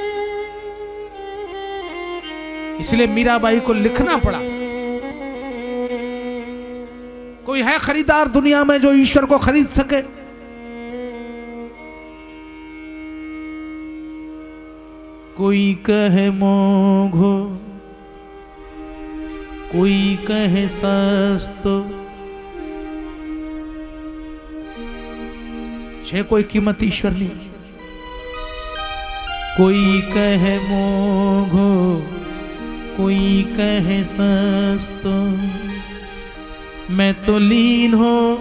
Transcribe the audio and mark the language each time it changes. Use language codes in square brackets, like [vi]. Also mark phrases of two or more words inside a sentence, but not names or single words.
[hi] इसलिए मीराबाई को लिखना पड़ा। कोई है खरीदार दुनिया में जो ईश्वर को खरीद सके? [gu] કોઈ કહે મોઘો, કોઈ કહે સસ્તો, છે કોઈ કીમત ઈશ્વરની। કોઈ કહે મોઘો કોઈ કહે સસ્તો, [hi] मैं तो लीन हो